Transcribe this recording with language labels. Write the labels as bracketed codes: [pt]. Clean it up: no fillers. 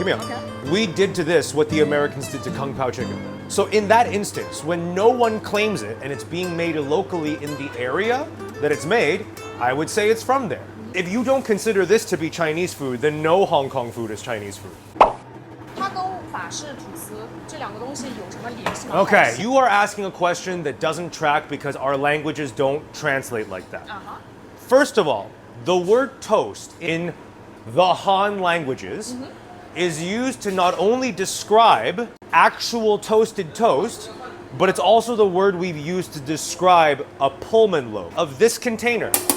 [en] Okay. We did to this what the Americans did to Kung Pao chicken. So in that instance, when no one claims it and it's being made locally in the area that it's made, I would say it's from there. If you don't consider this to be Chinese food, then no Hong Kong food is Chinese food. [zh] 它跟法式吐司这两个东西有什么联系吗？ [en] Okay, you are asking a question that doesn't track because our languages don't translate like that. First of all, the word toast in the Han languages is used to not only describe actual toasted toast, but it's also the word we've used to describe a Pullman loaf of this container.